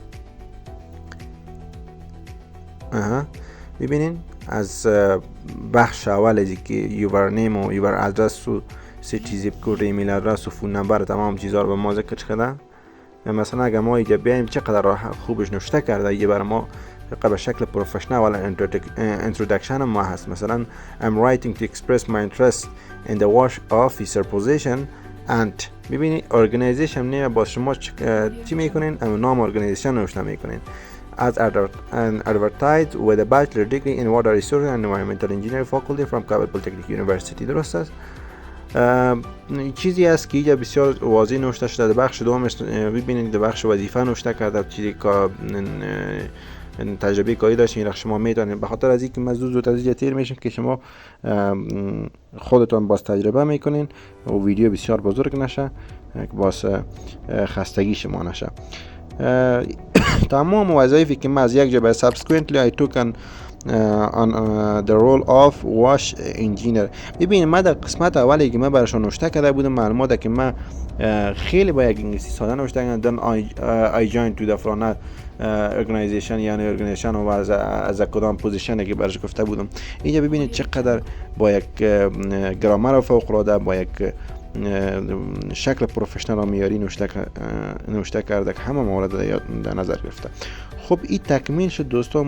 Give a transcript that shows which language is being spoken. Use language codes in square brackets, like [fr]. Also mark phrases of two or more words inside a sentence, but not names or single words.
[fa] ببینین از بخش اول از که [en] user name [fa] و [en] user address [fa] و [en] city zip code email address [fa] و [en] phone number [fa] تمام چیزا رو به ما ذکر کرده. مثلا اگه ما اینجا بیایم چقدر خوبش نوشته کرده یه برای ما به شکل پروفشنال ولی انترودکشن ما هست. [en] مثلا I'm writing to express my interest in the wash officer position and ببینید organization name [fa] با شما چی میکنین؟ نام ارگانیزیشن نوشته میکنین. [en] As advertised with a bachelor degree in water resources and environmental engineering faculty from Kabul Polytechnic University. [fa] درست است؟ چیزی است که اینجا بسیار واضح نوشته شده. در بخش دومش ببینید در بخش وظیفه نوشته کرده چیزی که تجربه کاری داشتین را شما میتونید. به خاطر از اینکه من زود از اینجا تیر میشم که شما خودتون باز تجربه میکنین و ویدیو بسیار بزرگ نشه که باز خستگی شما نشه. تمام وظایفی که من از یک جا به [en] subsequently I took on the role of wash engineer. [fa] ببینید من در قسمت اولی که من براشون نوشته کرده بودم معلوماته که من خیلی با یک انگلیسی ساده نوشته کردم. [en] I joined to the front organization [fa] یعنی ارگانیزیشن و از کدام پوزیشنی که براش گفته بودم. اینجا ببینید چقدر با یک گرامر فوق العاده با یک شکل پروفشنال و معیاری نوشته کرده که همه موارد در نظر گرفته. خب این تکمیل شد دوستان.